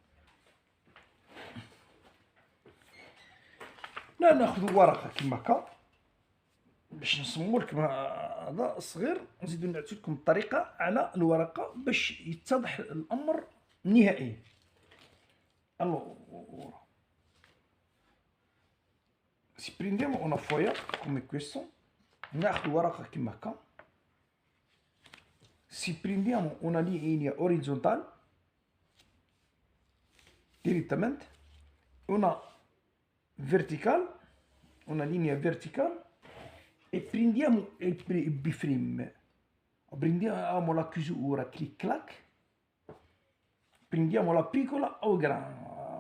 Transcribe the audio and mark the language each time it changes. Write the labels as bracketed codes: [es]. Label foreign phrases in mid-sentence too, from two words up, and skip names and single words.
[ar] لا ناخذ ورقه كما هكا باش نصمموا لكم هذا صغير، نزيدو نعطي لكم الطريقه على الورقه باش يتضح الامر نهائيا. [it] الو si prendiamo una foglia come questo, [ar] ناخذ ورقه كما هكا، [it] si prendiamo una linea orizzontale direttamente, una verticale, una linea verticale, e prendiamo il biframe, prendiamo la chiusura clic clac, prendiamo la piccola o grande.